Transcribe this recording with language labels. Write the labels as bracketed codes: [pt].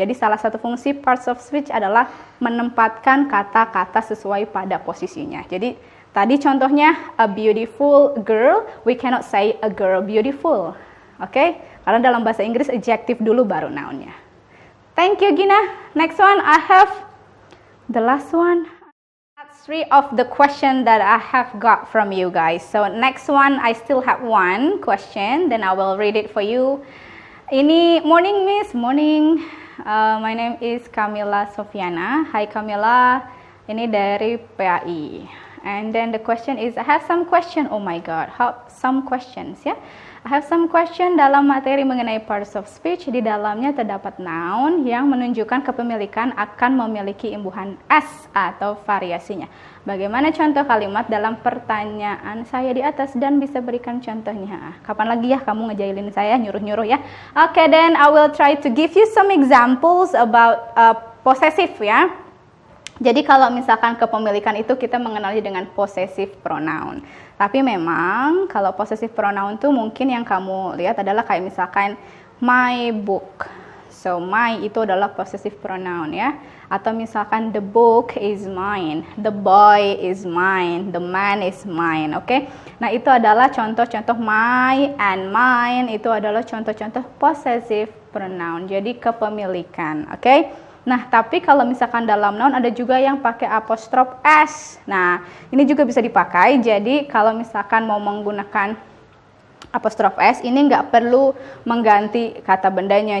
[id] Jadi salah satu fungsi parts of speech adalah menempatkan kata-kata sesuai pada posisinya. Jadi tadi contohnya [en] a beautiful girl, we cannot say a girl beautiful. Oke? [id] Karena dalam bahasa Inggris adjective dulu baru noun-nya. [en] Thank you, Gina. Next one, I have the last one. That's 3 of the question that I have got from you guys. So next one, I still have one question, then I will read it for you. Ini morning, Miss. Morning. My name is Camilla Sofiana. Hi, Camilla. [id] Ini dari PAI. [en] And then the question is, I have some question. Oh my God, some questions ya. I have some question [id] dalam materi mengenai [en] parts of speech. [id] Di dalamnya terdapat noun yang menunjukkan kepemilikan akan memiliki imbuhan s atau variasinya. Bagaimana contoh kalimat dalam pertanyaan saya di atas dan bisa berikan contohnya? Kapan lagi ya kamu ngejailin saya, nyuruh-nyuruh ya? [en] Okay, then I will try to give you some examples about possessive ya. [id] Jadi kalau misalkan kepemilikan itu kita mengenalnya dengan possessive pronoun. Tapi memang kalau possessive pronoun itu mungkin yang kamu lihat adalah kayak misalkan [en] my book. [id] So my itu adalah possessive pronoun ya. [en] Atau misalkan the book is mine, the boy is mine, the man is mine, oke? [id] Nah itu adalah contoh-contoh my and mine, itu adalah contoh-contoh possessive pronoun. Jadi kepemilikan, oke? Nah, tapi kalau misalkan dalam noun ada juga yang pakai apostrof s. Nah, ini juga bisa dipakai. Jadi, kalau misalkan mau menggunakan apostrof s, ini nggak perlu mengganti kata bendanya.